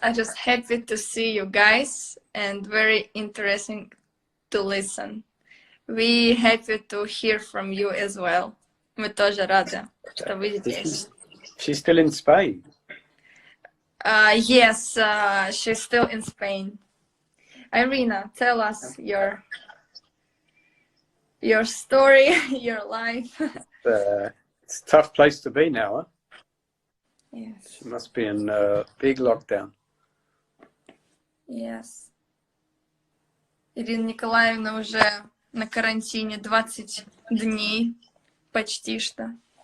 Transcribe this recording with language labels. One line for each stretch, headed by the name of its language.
English: I'm just happy to see you guys and very interesting to listen. We happy to hear from you as well.
Russian: Мы тоже рады, что вы здесь.
English: She's still in Spain. Yes, she's still in Spain. Irina, tell us your story, your life. It's a tough place to be now, huh? Yes. She must be in a big lockdown. Yes.
Russian: Ирина Николаевна уже на карантине 20 дней, почти что.